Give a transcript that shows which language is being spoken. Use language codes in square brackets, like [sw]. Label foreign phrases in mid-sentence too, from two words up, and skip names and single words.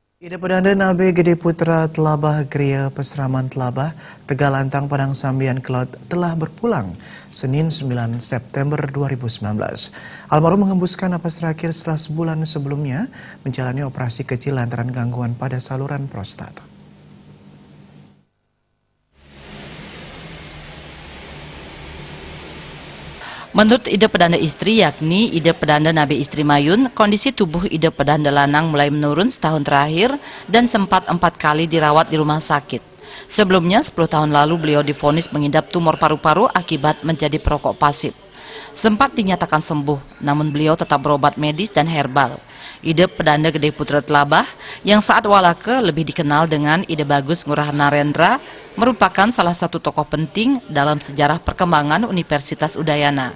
[id] Ida Pedanda Nabe Gede Putra Telabah Gria Peseraman Telabah Tegalantang Padang Sambian Kelot telah berpulang Senin 9 September 2019. Almarhum menghembuskan napas terakhir setelah sebulan sebelumnya menjalani operasi kecil lantaran gangguan pada saluran prostat. Menurut Ida Pedanda istri, yakni Ida Pedanda Nabe istri Mayun, kondisi tubuh Ida Pedanda lanang mulai menurun setahun terakhir dan sempat 4 kali dirawat di rumah sakit. Sebelumnya, 10 tahun lalu beliau divonis mengidap tumor paru-paru akibat menjadi perokok pasif. Sempat dinyatakan sembuh, namun beliau tetap berobat medis dan herbal. Ida Pedanda Gede Putra Telabah, yang saat walake lebih dikenal dengan Ida Bagus Ngurah Narendra, merupakan salah satu tokoh penting dalam sejarah perkembangan Universitas Udayana.